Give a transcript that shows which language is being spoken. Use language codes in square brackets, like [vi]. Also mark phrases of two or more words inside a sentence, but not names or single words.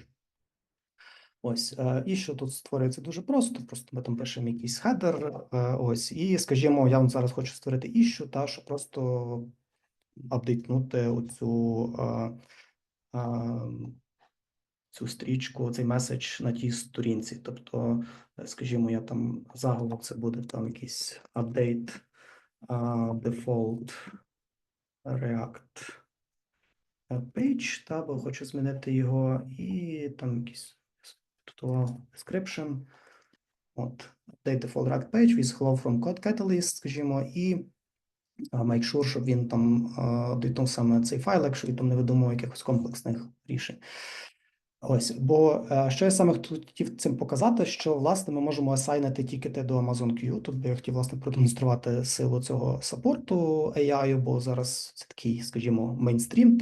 [uk] Ось, іщу тут створюється дуже просто ми там пишемо якийсь хедер, ось, і, скажімо, я вам зараз хочу створити іщу, та, щоб просто апдейтнути оцю цю стрічку, цей меседж на тій сторінці. Тобто, скажімо, я там заголовок, це буде там якийсь [en] update default React page, [uk] та, бо хочу змінити його, і там якийсь тут description, от, [en] update default React page with hello from CodeCatalyst, [uk] скажімо, і [en] make sure, [uk] щоб він там апдейтнув саме цей файл, якщо він там не видумав якихось комплексних рішень. Ось, бо що я саме хотів цим показати, що, власне, ми можемо асайнити тікети до Amazon Q. Тут би я хотів, власне, продемонструвати силу цього саппорту AI, бо зараз це такий, скажімо, мейнстрім.